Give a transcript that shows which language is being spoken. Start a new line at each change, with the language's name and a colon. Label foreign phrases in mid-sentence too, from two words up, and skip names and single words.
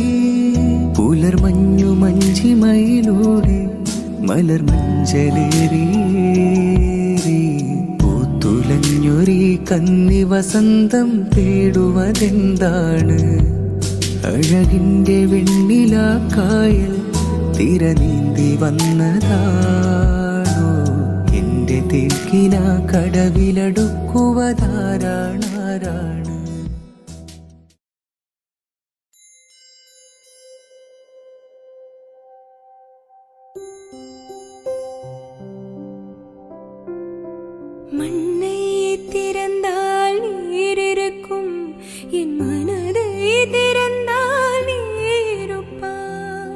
Malayalam: പുലർമഞ്ഞു മഞ്ചിമയിലൂടെ മലർമഞ്ചലേറി പൂത്തുലഞ്ഞൊരി കന്നി വസന്തം തേടുവതെന്താണ്? അഴകിന്റെ വെണ്ണിലാക്കായൽ തിരനീന്തി വന്നതാണോ? എന്റെ തേക്കിന കടവിലടുക്കുവതാരാണാരാണ്?
Tamil: மண்ணை திறந்தால் நீர் இருக்கும், என் மனதை திறந்தால் நீருப்பாய்.